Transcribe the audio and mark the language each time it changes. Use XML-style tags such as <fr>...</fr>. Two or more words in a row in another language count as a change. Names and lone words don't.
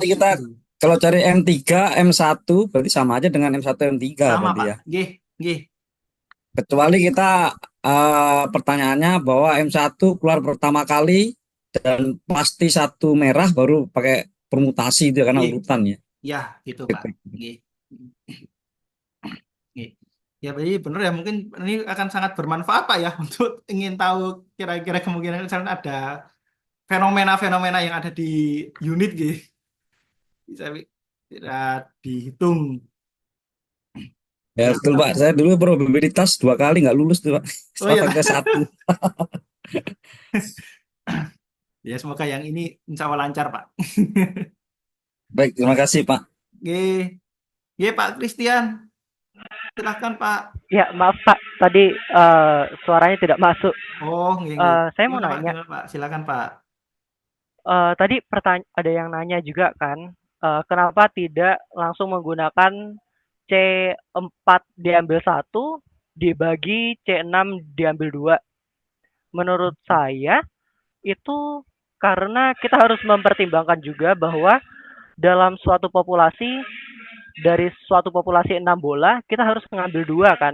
<id>nanti kita kalau cari M3, M1 berarti sama aja dengan M1, M3 sama berarti Pak. ya.</id> <jv>Nggih, nggih.</jv> <id>Kecuali kita pertanyaannya bahwa M1 keluar pertama kali dan pasti satu merah baru pakai permutasi itu ya, karena</id> <jv>Nggih.</jv> <id>urutannya. Ya, gitu Pak. Nggih. Nggih. Ya, berarti benar ya mungkin ini akan sangat bermanfaat Pak ya untuk ingin tahu kira-kira kemungkinan misalnya ada fenomena-fenomena yang ada di unit gitu. Bisa dihitung. Ya Ya, betul Pak, saya dulu probabilitas 2 kali nggak lulus tuh Pak, oh iya. ke 1. Ya semoga yang ini insya Allah lancar Pak. Baik, terima kasih Pak. Nggih. Nggih, Pak Christian. Silahkan, Pak. Ya, maaf Pak, tadi suaranya tidak masuk.</id> <jv>Oh, nggih, nggih.</jv> <id>Saya mau Gimana, Pak? nanya, Gimana, Pak? Silakan, Pak. tadi ada yang nanya juga kan, kenapa tidak langsung menggunakan C4 diambil 1, dibagi C6 diambil 2. Menurut saya, itu karena kita harus mempertimbangkan juga bahwa dalam suatu populasi, dari suatu populasi 6 bola, kita harus mengambil 2 kan.</id>